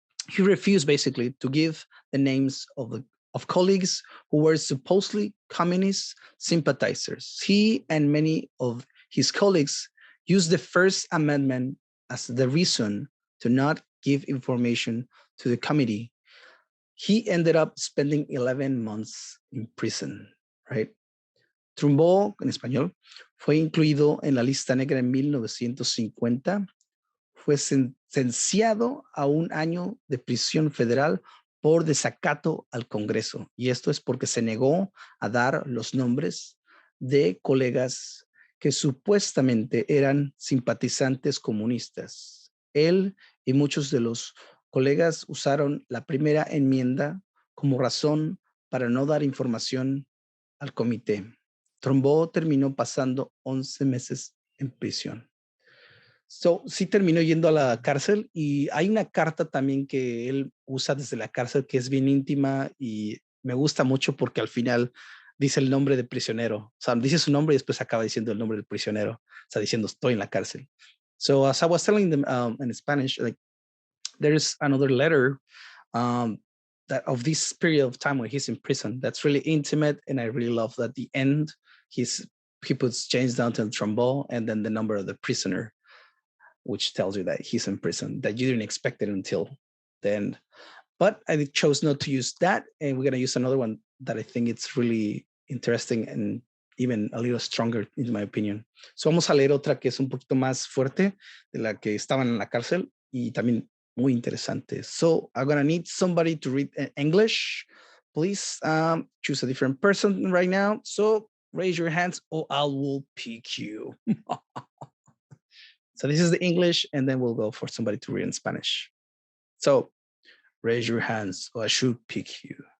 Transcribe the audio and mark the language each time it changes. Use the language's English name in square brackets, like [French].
[English] He refused basically to give the names of colleagues who were supposedly communist sympathizers. He and many of his colleagues used the First Amendment as the reason to not give information to the committee. He ended up spending 11 months in prison, right? [Spanish] Trumbo, en español, fue incluido en la lista negra en 1950. Fue sentenciado a un año de prisión federal por desacato al Congreso. Y esto es porque se negó a dar los nombres de colegas que supuestamente eran simpatizantes comunistas. Él y muchos de los colegas usaron la primera enmienda como razón para no dar información al comité. Trumbo terminó pasando 11 meses en prisión. So, sí terminó yendo a la cárcel, y hay una carta también que él usa desde la cárcel que es bien íntima y me gusta mucho porque al final dice el nombre de prisionero. O sea, dice su nombre y después acaba diciendo el nombre del prisionero. O sea, diciendo estoy en la cárcel. [English] So as I was telling them in Spanish, like there's another letter that of this period of time when he's in prison that's really intimate, and I really love that at the end he puts James Dalton Trumbo and then the number of the prisoner, which tells you that he's in prison, that you didn't expect it until the end. But I chose not to use that, and we're going to use another one that I think it's really interesting and even a little stronger, in my opinion. [Spanish] So vamos a leer otra que es un poquito más fuerte de la que estaban en la cárcel y también muy interesante. [English] So I'm going to need somebody to read English. Please choose a different person right now. So raise your hands or I will pick you. So this is the English, and then we'll go for somebody to read in Spanish. So raise your hands or I should pick you.